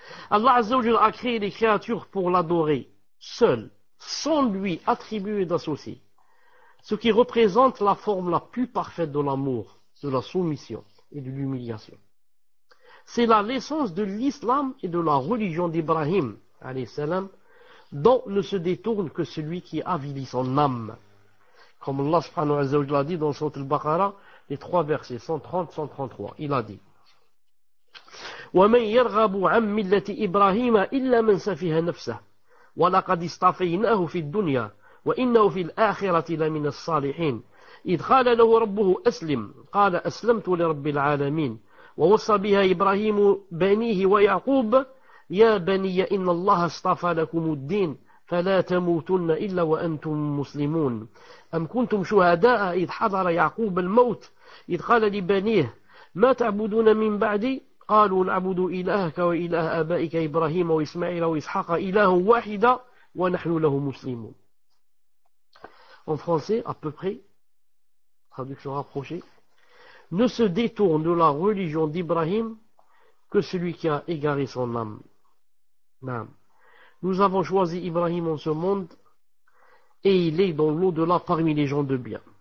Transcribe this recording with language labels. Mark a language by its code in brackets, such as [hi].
[fr] Allah Azza wa Jalla a créé les créatures pour l'adorer seul, sans lui attribuer d'associé, ce qui représente la forme la plus parfaite de l'amour, de la soumission et de l'humiliation. C'est là l'essence de l'islam et de la religion d'Ibrahim, alayhi salam, dont ne se détourne que celui qui avilit son âme. Comme Allah subhanahu wa ta'ala a dit dans Sourate al-Baqarah, les 3 versets 130-133, il a dit [ar] وَمَنْ يَرْغَبُ عَنْ مِلَّةِ إِبْرَاهِيمَ إِلَّا مَنْ سَفِهَ نَفْسَهُ وَلَقَدِ اصْطَفَيْنَاهُ فِي الدُّنْيَا وَإِنَّهُ فِي الْآخِرَةِ لَمِنَ الصَّالِحِينَ إذ قال له ربه أسلم قال أسلمت لرب العالمين ووصى بها إبراهيم بنيه ويعقوب يا بني إن الله اصطفى لكم الدين فلا تموتن إلا وأنتم مسلمون أم كنتم شهداء إذ حضر يعقوب الموت إذ قال لبنيه ما تعبدون من بعدي قالوا نعبد إلهك وإله آبائك إبراهيم وإسماعيل وإسحاق إله واحدا ونحن له مسلمون. [fr] En français, à peu près, traduction rapprochée, ne se détourne de la religion d'Ibrahim que celui qui a égaré son âme. Nous avons choisi Ibrahim en ce monde et il est dans l'au-delà parmi les gens de bien.